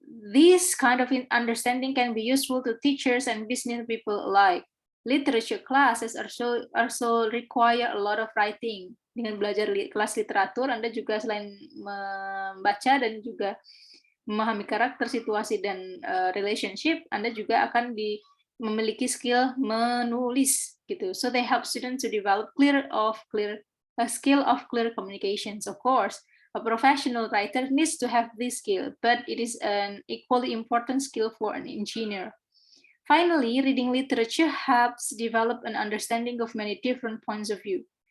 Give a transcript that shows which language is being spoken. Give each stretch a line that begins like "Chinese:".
English: This kind of understanding can be useful to teachers and business people alike. Literature classes also require a lot of writing.
Indonesian: Dengan belajar kelas literatur, Anda juga selain membaca dan juga memahami karakter, situasi, dan relationship, Anda juga akan memiliki skill menulis gitu.
English: So they help students to develop a skill of clear communications. Of course, a professional writer needs to have this skill, but it is an equally important skill for an engineer. Finally, reading literature helps develop an understanding of many different points of view.